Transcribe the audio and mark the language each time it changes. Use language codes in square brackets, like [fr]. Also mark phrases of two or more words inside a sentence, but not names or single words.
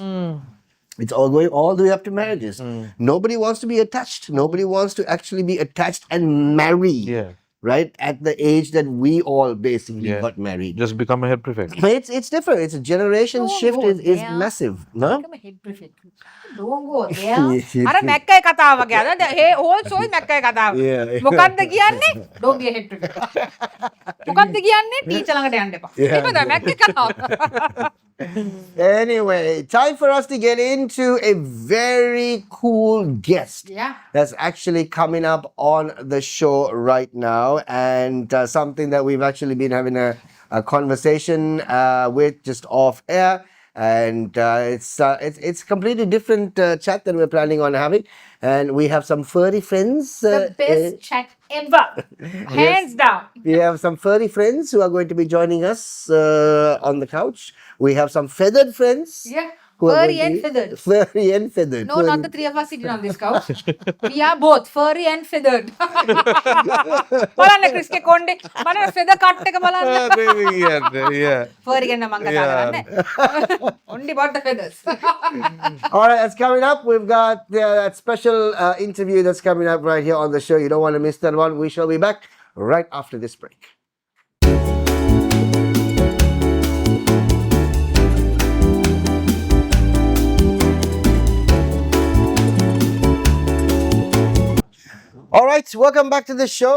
[en] It's all going all the way up to marriages. Nobody wants to be attached. Nobody wants to actually be attached and marry. Yeah. Right? At the age that we all basically got married. Just become a head prefect. But it's different. It's a generation Don't shift go is there. massive. No? Become a head prefect. Don't go there. [si] අර මැක්කයි කතාව වගේ. අර [en] whole show [si] මැක්කයි කතාව. [en] Yeah. [si] මොකක්ද කියන්නේ? [en] Don't be a head prefect. [si] මොකක්ද කියන්නේ? ටීචර් ළඟට යන්න එපා. එහෙමද මැක්කයි කතාව. [en] Anyway, time for us to get into a very cool guest. Yeah. That's actually coming up on the show right now, and something that we've actually been having a conversation with just off air, and it's completely different chat that we're planning on having, and we have some furry friends. The best chat ever. Hands down. We have some furry friends who are going to be joining us on the couch. We have some feathered friends. Yeah. who are Furry going to and be- feathered. Furry and feathered. No, not the three of us sitting on this couch. We are both furry and feathered. [si] බලන්න ක්‍රිස් ගේ කොණ්ඩේ බලන්න [en] feather cut [si] එක බලන්න. [en] yeah. [si] Furry ගැන මම කතා කරන්නේ. [en] Only about the feathers. All right, that's coming up. We've got that special interview that's coming up right here on the show. You don't want to miss that one. We shall be back right after this break. All right, welcome back to the show.